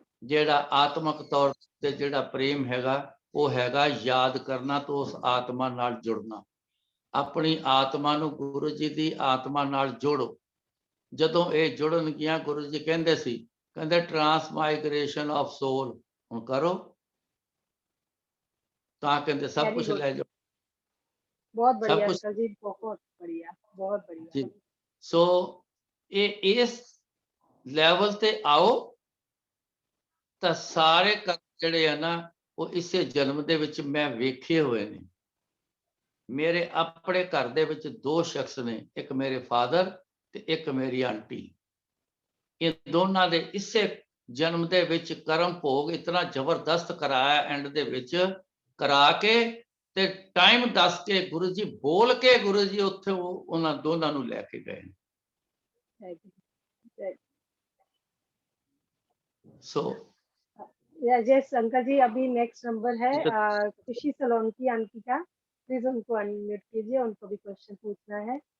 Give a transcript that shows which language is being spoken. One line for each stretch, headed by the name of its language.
Punjabi: ਜਿਹੜਾ ਆਤਮਕ ਤੌਰ ਤੇ ਜਿਹੜਾ ਪ੍ਰੇਮ ਹੈਗਾ, ਉਹ ਹੈਗਾ ਯਾਦ ਕਰਨਾ ਤੇ ਉਸ ਆਤਮਾ ਨਾਲ ਜੁੜਨਾ। ਆਪਣੀ ਆਤਮਾ ਨੂੰ ਗੁਰੂ ਜੀ ਦੀ ਆਤਮਾ ਨਾਲ ਜੋੜੋ। ਜਦੋਂ ਇਹ ਜੁੜਨਗੀਆਂ, ਗੁਰੂ ਜੀ ਕਹਿੰਦੇ ਸੀ, ਕਹਿੰਦੇ
English: transmigration of soul
Punjabi: ਹੁਣ ਕਰੋ, ਤਾਂ ਕਹਿੰਦੇ ਸਭ ਕੁਝ ਲੈ ਜਾਓ।
Hindi: बहुत बढ़िया अंकल जी, बहुत बढ़िया, बहुत बढ़िया जी। सो इस
Punjabi: ਲੈਵਲ ਤੇ ਆਓ ਤਾਂ ਸਾਰੇ ਕੰਮ ਜਿਹੜੇ ਆ ਨਾ, ਉਹ ਇਸੇ ਜਨਮ ਦੇ ਵਿੱਚ ਮੈਂ ਵੇਖੇ ਹੋਏ ਨੇ। ਮੇਰੇ ਆਪਣੇ ਘਰ ਦੇ ਵਿੱਚ 2 ਸ਼ਖਸ ਨੇ, ਇੱਕ ਮੇਰੇ ਫਾਦਰ ਤੇ ਇੱਕ ਮੇਰੀ ਆਂਟੀ। ਇਹ ਦੋਨਾਂ ਦੇ ਇਸੇ ਜਨਮ ਦੇ ਵਿੱਚ ਕਰਮ ਭੋਗ ਇਤਨਾ ਜ਼ਬਰਦਸਤ ਕਰਾਇਆ, ਐਂਡ ਦੇ ਵਿੱਚ ਕਰਾ ਕੇ ਤੇ ਟਾਈਮ ਦੱਸ ਕੇ ਗੁਰੂ ਜੀ ਬੋਲ ਕੇ ਗੁਰੂ ਜੀ ਉੱਥੇ ਉਹਨਾਂ ਦੋਨਾਂ ਨੂੰ ਲੈ ਕੇ ਗਏ। सो
Hindi: यस अंकल जी, अभी नेक्स्ट नंबर है खुशी सोलंकी आंटी का। प्लीज उनको अनम्यूट कीजिए, उनको भी क्वेश्चन पूछना है।